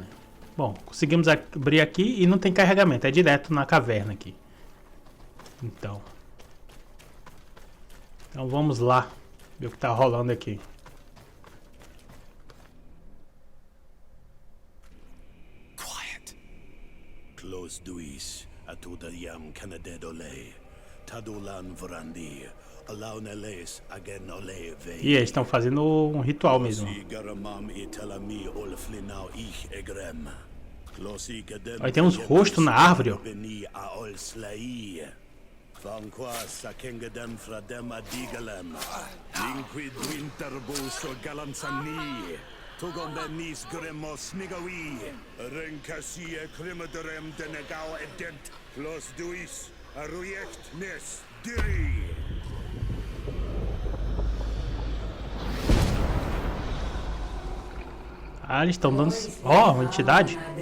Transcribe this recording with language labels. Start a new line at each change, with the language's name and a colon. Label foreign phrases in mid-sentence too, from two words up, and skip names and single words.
Portuguese: Bom, conseguimos abrir aqui e não tem carregamento. É direto na caverna aqui. Então vamos lá. Ver o que tá rolando aqui. Close duis, atuda yam canadedole, tadulan vrandi, alauneles again ole ve. E eles estão fazendo um ritual mesmo. Aí tem uns rostos na árvore, ó. Tugom benis gremos nigawi, renkasie krimaderem denegao edent, los duis, arujekt nes diri. Ah, eles estão dando... Ó, uma entidade.